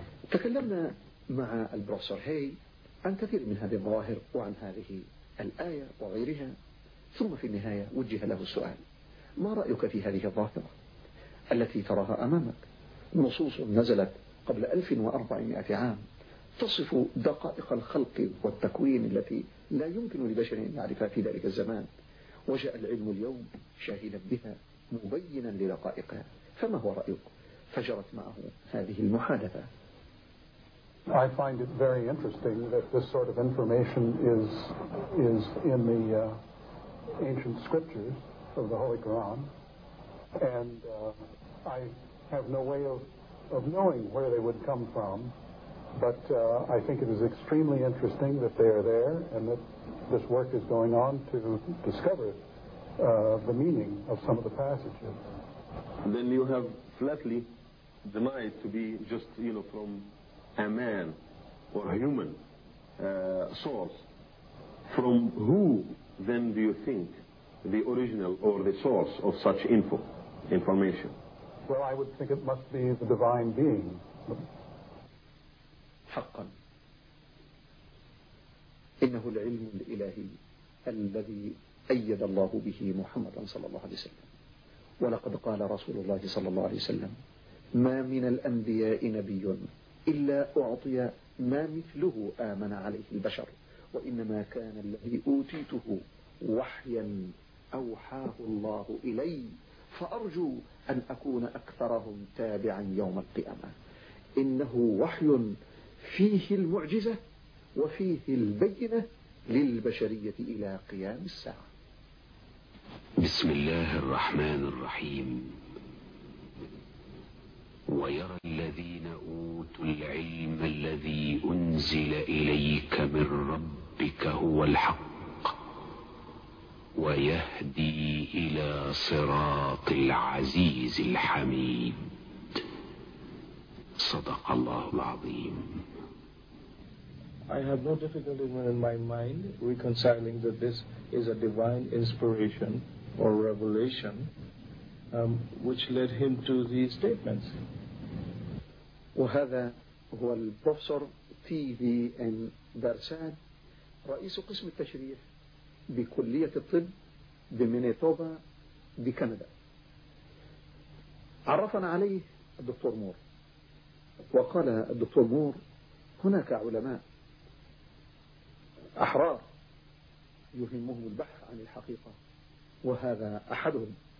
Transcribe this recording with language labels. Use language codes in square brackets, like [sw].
[ar] تكلمنا مع البروفيسور هاي عن كثير من هذه المظاهر وعن هذه الآية وغيرها، ثم في النهاية وجه له السؤال: ما رأيك في هذه الظاهرة التي تراها أمامك؟ نصوص نزلت قبل 1400 عام تصف دقائق الخلق والتكوين التي لا يمكن لبشر أن يعرفها في ذلك الزمان، وجاء العلم اليوم شاهدا بها مبينا لدقائقها، فما هو رأيك؟ فجرت معه هذه المحادثة. [en] I find it very interesting that this sort of information is in the ancient scriptures of the Holy Quran, and I have no way of knowing where they would come from, but I think it is extremely interesting that they are there and that this work is going on to discover the meaning of some of the passages. Then you have flatly denied to be just, you know, from a man or a human source. From who then do you think the original or the source of such information? Well, I would think it must be the divine being. [ar] حقا إنه العلم الإلهي الذي أيد الله به محمد صلى الله عليه وسلم، ولقد قال رسول الله صلى الله عليه وسلم: ما من الأنبياء نبي إلا أعطي ما مثله آمن عليه البشر، وإنما كان الذي أوتيته وحيا أوحاه الله إلي، فأرجو أن أكون أكثرهم تابعا يوم القيامة. إنه وحي فيه المعجزة وفيه البينة للبشرية إلى قيام الساعة. بسم الله الرحمن الرحيم. ويرى الذين أوتوا العلم الذي أنزل إليك من ربك هو الحق ويهدي إلى صراط العزيز الحميد. صدق الله العظيم. [en] I have no difficulty in my mind reconciling that this is a divine inspiration or revelation which led him to these statements. [ar] وهذا هو البروفيسور تي في ان بارساد، رئيس قسم التشريح بكلية الطب بمينيتوبا بكندا. عرفنا عليه الدكتور مور، وقال الدكتور مور: هناك علماء أحرار يهمهم البحث عن الحقيقة، وهذا أحدهم.